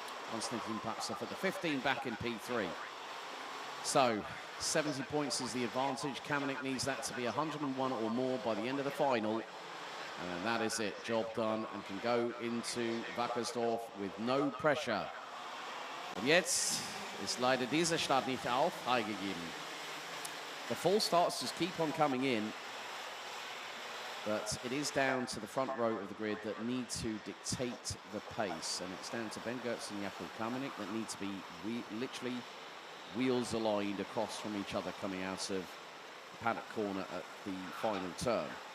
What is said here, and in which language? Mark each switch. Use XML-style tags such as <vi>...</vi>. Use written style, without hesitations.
<en>Konstantin Papst for the 15 back in P3. So 70 points is the advantage. Kamenik needs that to be 101 or more by the end of the final. And that is it, job done, and can go into Wackersdorf with no pressure.</en> <de>Und jetzt ist leider dieser Start nicht auf, freigegeben.</de> <en>The full starts just keep on coming in, but it is down to the front row of the grid that need to dictate the pace, and it's down to Ben Götz and Jakub Kamenik that need to be literally wheels aligned across from each other coming out of the paddock corner at the final turn.</en>